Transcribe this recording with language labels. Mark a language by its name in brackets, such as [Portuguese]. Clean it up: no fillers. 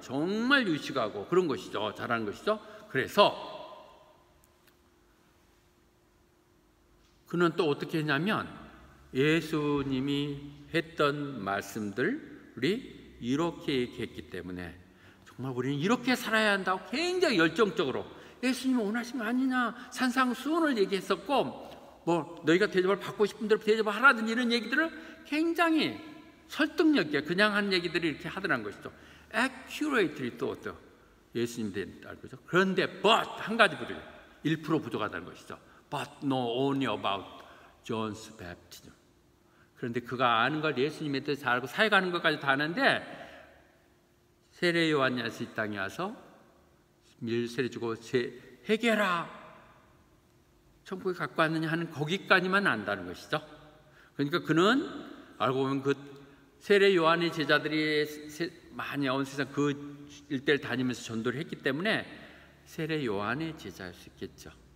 [Korean] 정말 유식하고 그런 것이죠. 잘하는 것이죠. 그래서 그는 또 어떻게 했냐면 예수님이 했던 말씀들이 이렇게 얘기했기 때문에 정말 우리는 이렇게 살아야 한다고 굉장히 열정적으로 예수님이 원하신 거 아니냐 산상수훈을 얘기했었고 너희가 대접을 받고 싶은 대로 대접을 하라든지 이런 얘기들을 굉장히 설득력 있게 그냥 한 얘기들이 이렇게 하더라는 것이죠. accurately 또 어때요? 예수님 된다는 거죠. 그런데 but 한 가지 부족해요. 1% 부족하다는 것이죠. [English] But know only about John's baptism. [Korean] 그런데 그가 아는 걸 예수님에 대해서 잘 알고 사역하는 것까지 다 아는데 세례 요한이어서 이 땅에 와서 밀세례 주고 회개라 천국에 갖고 왔느냐 하는 거기까지만 안다는 것이죠. 그러니까 그는 알고 보면 그 세례 요한의 제자들이 많이 온 세상 그 일대를 다니면서 전도를 했기 때문에 세례 요한의 제자일 수 있겠죠.